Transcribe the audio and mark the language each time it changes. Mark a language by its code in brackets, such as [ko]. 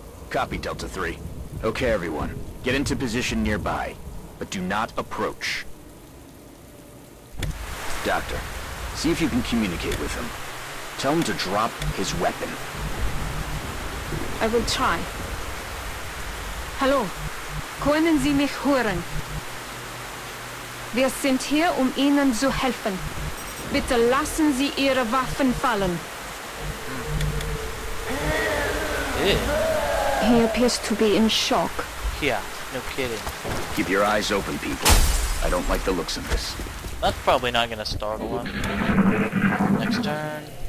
[en] Copy, Delta 3. Okay, everyone. Get into position nearby, but do not approach. Doctor, see if you can communicate with him. Tell him to drop his weapon. I will try. [de] Hallo, können Sie mich hören? Wir sind hier, Ihnen zu helfen. Bitte lassen Sie Ihre Waffen fallen. [en] He appears to be in shock. Yeah, no kidding. Keep your eyes open, people. I don't like the looks of this. That's probably not gonna startle him. Next turn.